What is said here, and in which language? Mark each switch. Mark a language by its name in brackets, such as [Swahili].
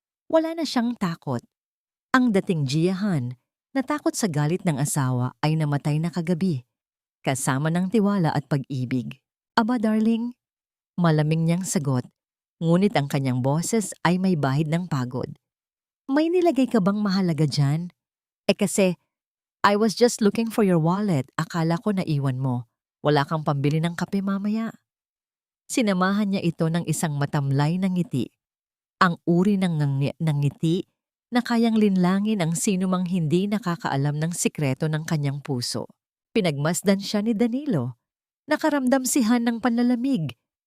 [Filipino] Wala na siyang takot. Ang dating Jiahan, natakot sa galit ng asawa, ay namatay na kagabi, kasama ng tiwala at pag-ibig. Aba darling, malamig niyang sagot, ngunit ang kanyang boses ay may bahid ng pagod. May nilagay ka bang mahalaga dyan? Kasi, [English] I was just looking for your wallet. [Filipino] Akala ko naiwan mo. Wala kang pambili ng kape mamaya. Sinamahan niya ito ng isang matamlay na ngiti. Ang uri ng ngiti na kayang linlangin ang sinumang hindi nakakaalam ng sikreto ng kanyang puso. Pinagmasdan siya ni Danilo. Nakaramdam si Han ng panlalamig.